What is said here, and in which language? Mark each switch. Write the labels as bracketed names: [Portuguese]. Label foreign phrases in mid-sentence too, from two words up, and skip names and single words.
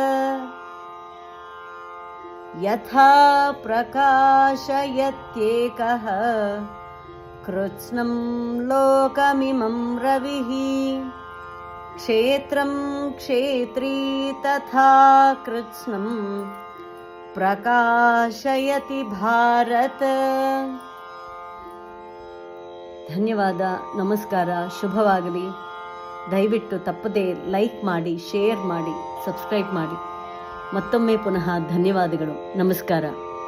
[Sanskrit] ಯಥಾ ಪ್ರಕಾಶಯತ್ಯೇಕಃ ಕೃತ್ಸ್ನಂ ಲೋಕಮಿಮಂ ರವಿಃ ಕ್ಷೇತ್ರಂ ಕ್ಷೇತ್ರೀ ತಥಾ ಕೃತ್ಸ್ನಂ ಪ್ರಕಾಶಯತಿ ಭಾರತ. [Kannada] ಧನ್ಯವಾದ, ನಮಸ್ಕಾರ, ಶುಭವಾಗಲಿ. ದಯವಿಟ್ಟು ತಪ್ಪದೇ ಲೈಕ್ ಮಾಡಿ, ಶೇರ್ ಮಾಡಿ, ಸಬ್ಸ್ಕ್ರೈಬ್ ಮಾಡಿ. ಮತ್ತೊಮ್ಮೆ ಪುನಃ ಧನ್ಯವಾದಗಳು, ನಮಸ್ಕಾರ.